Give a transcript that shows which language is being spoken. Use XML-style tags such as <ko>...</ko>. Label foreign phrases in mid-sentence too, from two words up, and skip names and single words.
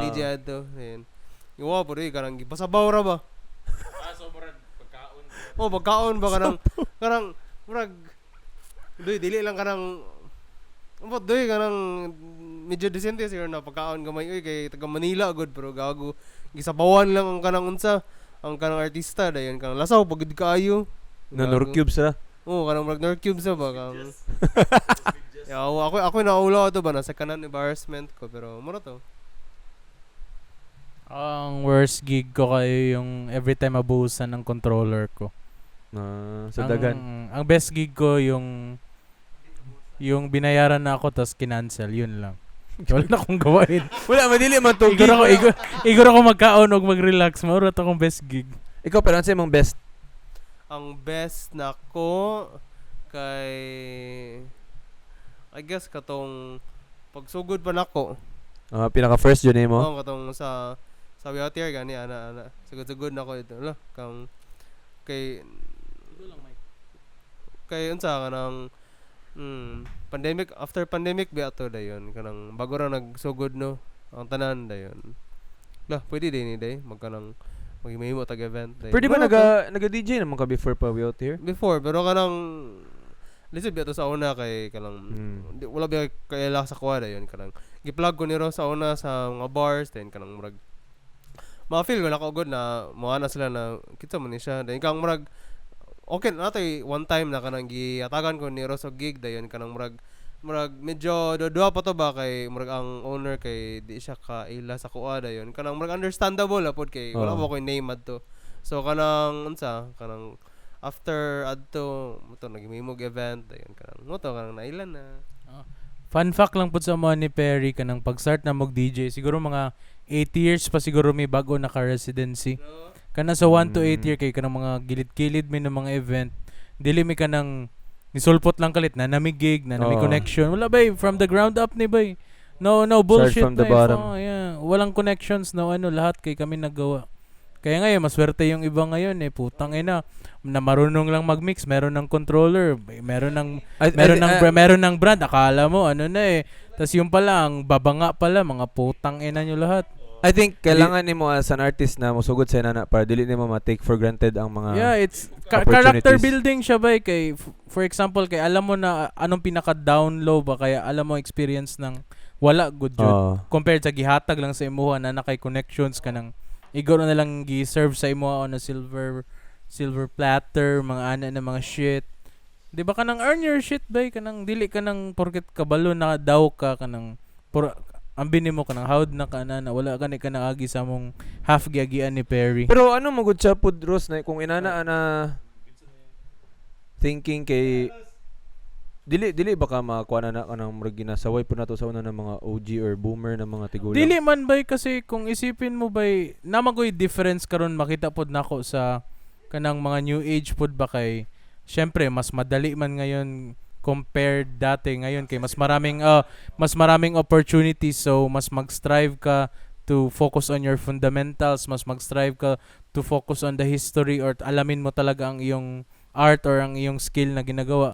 <ceb>DJ ato dayon yo po doy kanang gipasabaw ra ba pagkaon ba kanang murag doy dili lang kanang Ambot doy kanang medyo decente siguro na pagkaon gamay oy kay taga Manila good pero gago gisabawan lang ang kanang unsa ang kanang artista dayon kanang lasaw pagud kaayo. Na Nor Cubes ra. Oo, kanang murag Nor Cubes ba kang ako naulaw ato ba na sa kanan embarrassment ko pero mura to.</ceb> <tl>Ang worst gig ko kayo yung every time abusan ng controller ko.</tl> <ceb>Sa dagan.</ceb> <tl>Ang best gig ko yung binayaran na ako tas kinancel, yun lang. Wala na akong gawain.</tl> <ceb>Wala, madili man to. Igor ako magkaon og mag-relax. Maura to akong best gig.</ceb> <tl>Ikaw, pero ano sa'yo mong best?</tl> <ceb>Ang best na ko kay</ceb> <en>I guess</en> <ceb>katong pagsugod pa nako.</ceb> <tl>Pinaka-first yun mo?</tl> <ceb>Oo, katong sa</ceb> <en>out here</en> <ceb>gani ana sugod na ko ito. Ala, kang kay unsa kanang after pandemic ba ato dayon kanang bago ra nagsugod no ang tanan dayon. Lah, pwede din ni day magkanang magihimo tag event dayon.</ceb> <tl>Pwede ba Wala to.</tl> <ceb>naga-DJ naman ka before pa</ceb> <en>we out here?</en> <ceb>Before pero kanang lisod ba to sa una kay kanang wala ba kaila sa kuha dayon kanang gi-plug ko niro sa una sa mga bars then kanang murag ma-feel ko na kaugod na moana sila na kita man ni siya dayon kang murag okay na toy</ceb> <en>one time</en> <ceb>na kanang giatagan ko ni Rosso gig dayon kanang murag medyo dua pa to ba kay murag ang owner kay di siya kaila sa kuha dayon kanang murag understandable apod kay wala mo ko name adto so kanang unsa kanang after adto mo to nagimimog event dayon kanang mo to kanang nailan na</ceb> <en>Fun fact</en> <ceb>lang po sa mga ni Perry kanang pag-start na mag-DJ, siguro mga 8 years pa siguro may bago naka-residency. Kana sa 1 to 8 year kay kanang mga gilid-gilid mi ng mga event, dili mi kanang nisulpot lang kalit na namigig, na nami connection. Wala bay</ceb> <en>from the ground up</en> <ceb>ni bay.</ceb> <en>No bullshit from the bottom. Yeah.</en> <tl>Walang connections no lahat kay kami naggawa. Kaya ngayon maswerte yung iba ngayon putang ina na marunong lang mag-mix, meron ng controller, meron ng brand, akala mo tas yung pala ang babanga pala mga putang ina nyo lahat.</tl> <ceb>I think kailangan nimo</ceb> <en>as an artist</en> <ceb>na musugod sa nana para dili nimo ma-</ceb> <en>take for granted</en> <ceb>ang mga</ceb> <en>it's opportunities. character building</en> <ceb>siya ba kay for example kay alam mo na anong pinaka-</ceb> <en>down low</en> <ceb>ba kaya alam mo experience ng wala good jud compared sa gihatag lang sa imuha na nakay connections kanang igor na lang gi-serve sa imuha</ceb> <en>on a silver platter</en> <ceb>mga ana na mga shit. Di ba kanang</ceb> <en>earn your shit</en> <ceb>ba kanang dili kanang porket kabalo na daw ka kanang ambini mo kanang hawd na kana na wala gani ka agi sa mong half giagian ni Perry. Pero ano mo gud siya pud Ross na kung inana na thinking kay dili baka makuha na kanang murag ginasaway po nato sa una ng mga OG or boomer na mga tigulang.</ceb> <tl>Dili man bay kasi kung isipin mo bay namagoy difference karon makita pod nako sa kanang mga</tl> <en>new age</en> <tl>pod ba kay syempre mas madali man ngayon compared dati ngayon kay mas maraming opportunities so mas mag-strive ka</tl> <en>to focus on your fundamentals,</en> <tl>mas mag-strive ka</tl> <en>to focus on the history</en> <tl>or alamin mo talaga ang iyong art or ang iyong skill na ginagawa.</tl>